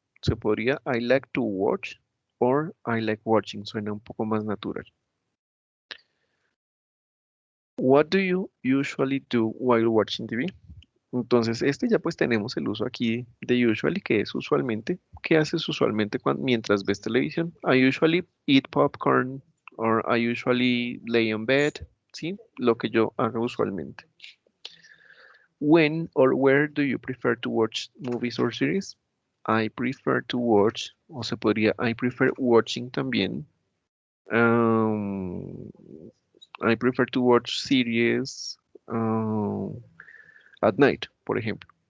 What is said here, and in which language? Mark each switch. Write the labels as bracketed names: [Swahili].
[Spanish] Se podría [English] I like to watch or I like watching, [Spanish] suena un poco más natural. [English] What do you usually do while watching TV? [Spanish] Entonces, este ya pues tenemos el uso aquí de usually, que es usualmente. ¿Qué haces usualmente mientras ves televisión? [English] I usually eat popcorn or I usually lay on bed, ¿sí? [Spanish] Lo que yo hago usualmente. [English] When or where do you prefer to watch movies or series? I prefer to watch, [Spanish] o se podría, [English] I prefer watching también. Um, I prefer to watch series at night, [Spanish] por ejemplo.